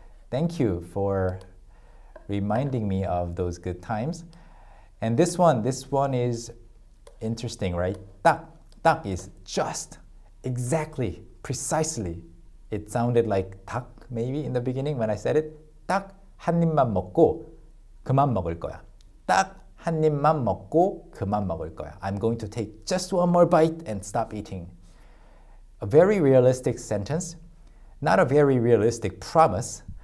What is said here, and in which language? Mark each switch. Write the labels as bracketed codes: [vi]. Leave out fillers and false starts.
[en] Thank you for reminding me of those good times. And this one is interesting, right? 딱 is just, exactly, precisely. It sounded like 닭 maybe in the beginning when I said it. [ko] 딱 한 입만 먹고 그만 먹을 거야. 딱 한 입만 먹고 그만 먹을 거야. [en] I'm going to take just one more bite and stop eating. a very realistic sentence, not a very realistic promise.